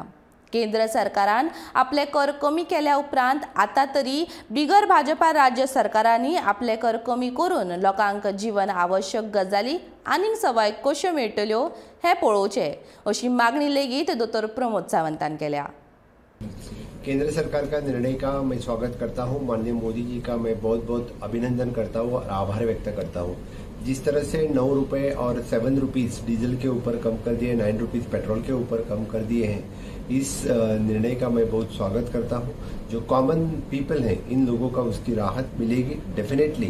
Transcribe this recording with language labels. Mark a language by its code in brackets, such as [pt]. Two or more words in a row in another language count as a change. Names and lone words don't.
[kok] केंद्र सरकारान आपले कर कमी केल्या उपरांत आता तरी बिगर भाजपा राज्य सरकारांनी आपले कर कमी करून लोकांक जीवन आवश्यक गजाली आनीक सवाय कश्यो मेळटल्यो हे पळोवचे अशी मागणी लेगीत डॉ. प्रमोद सावंतान केल्या। [hi] केंद्र सरकार का निर्णय का मैं स्वागत करता हूं। माननीय मोदी जी का मैं बहुत बहुत अभिनंदन करता हूं और आभार व्यक्त करता हूं। जिस तरह से 9 रुपए और 7 रुपीज डीजल के ऊपर कम कर दिए, 9 रुपीज पेट्रोल के ऊपर कम कर दिए हैं, इस निर्णय का मैं बहुत स्वागत करता हूं। जो [en] common people [hi] हैं, इन लोगों का उसकी राहत मिलेगी डेफिनेटली।